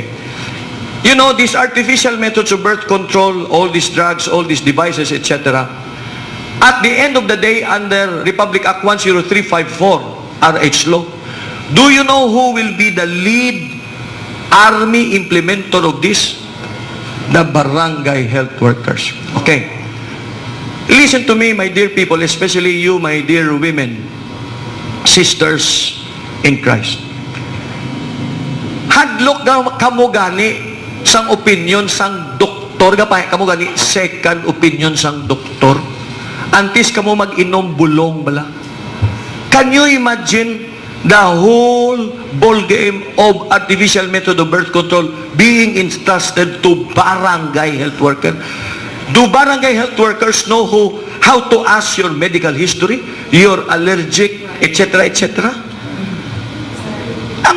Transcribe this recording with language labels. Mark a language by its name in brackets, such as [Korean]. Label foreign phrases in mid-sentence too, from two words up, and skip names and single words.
[English] You know, these artificial methods of birth control, all these drugs, all these devices, etc., at the end of the day, under Republic Act 10354, RH law, do you know who will be the lead army implementer of this? The barangay health workers. Okay. Listen to me, my dear people, especially you, my dear women, sisters in Christ. [Hiligaynon] Hadlok kamo gani sang opinion sang doktor, gapay kamo gani [English] second opinion [Hiligaynon] sang doktor. Antes kamo mag-inom bulong bala. [English] Can you imagine the whole ball game of artificial method of birth control being entrusted to barangay health worker? Do barangay health workers know how to ask your medical history, your allergic, etc., etc.?